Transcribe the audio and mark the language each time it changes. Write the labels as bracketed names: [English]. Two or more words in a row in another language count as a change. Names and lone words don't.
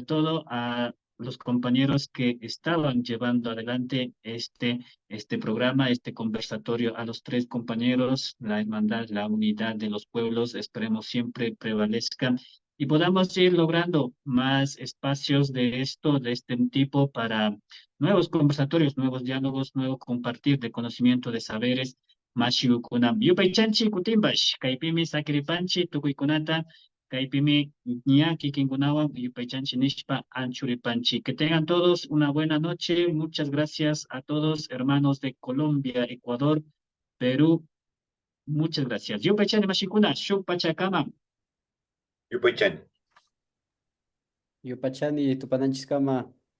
[Spanish] todo a los compañeros que estaban llevando adelante este programa, este conversatorio, a los tres compañeros, la hermandad, la unidad de los pueblos, esperemos siempre prevalezca y podamos ir logrando más espacios de esto, de este tipo para nuevos conversatorios, nuevos diálogos, nuevo compartir de conocimiento, de saberes. [Quechua] Mashiu kunam. Yupaychanchi kutimbash. Kaipimi sakripanchi tukuykunata. Kaipimi ñaki kinkunawan yupaychanchi nishpa anchuripanchi. [Spanish] Que tengan todos una buena noche. Muchas gracias a todos, hermanos de Colombia, Ecuador, Perú. Muchas gracias. [Quechua] Yupaychani mashikuna. Shupachakama. Yupaychan. Yupachani, Tupananchiskama.